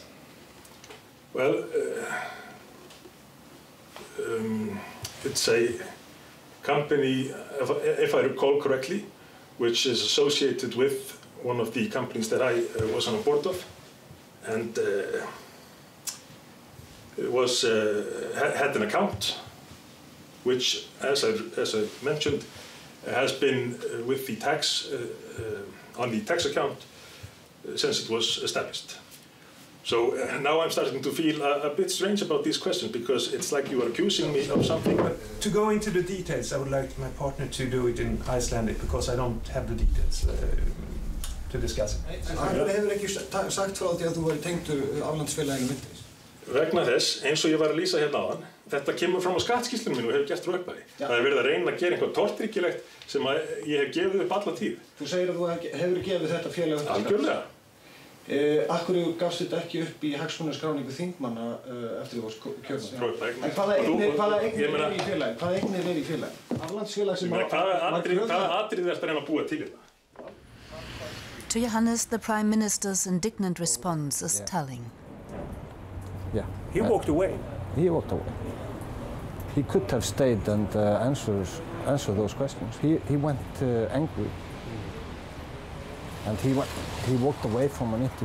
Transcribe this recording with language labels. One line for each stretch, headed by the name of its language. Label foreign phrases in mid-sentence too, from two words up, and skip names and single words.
English: Well, it's a company, if I recall correctly, which is associated with one of the companies that I was on a board of, and had an account, which, as I mentioned, has been with the tax on the tax account since it was established. So now I'm starting to feel a bit strange about these questions, because it's like you are accusing me of something. But to go into the details, I would like my partner to do it in Icelandic, because I don't have the details to discuss it.
Icelandic: Hann hefur ekki sagt frá því að þú væri tengdur aflandsfélaginu Wintris. Vegna þess, eins og ég var að lýsa hérna áðan, þetta kemur fram á skattskýrslunum mínu og hefur gert frá upphafi. Það er verið að reyna að gera eitthvað tortryggilegt sem ég hef gefið upp alla tíð. Þú segir að þú hefur gefið þetta félag upp. Algjörlega. Akkur gafst þetta ekki upp í hagsmunaskráningu þingmanna eftir þú varst kjörmann? En hvaða eignir er í félagi? Hvaða eignir er í félagi? Aflandsfélag sem hvaða atrið ertu að reyna að búa til þetta?
English: To Johannes, the Prime Minister's indignant response is telling. Yeah. He walked away. He walked away. He could have stayed and answer those questions. He went angry. And he walked away from an interview.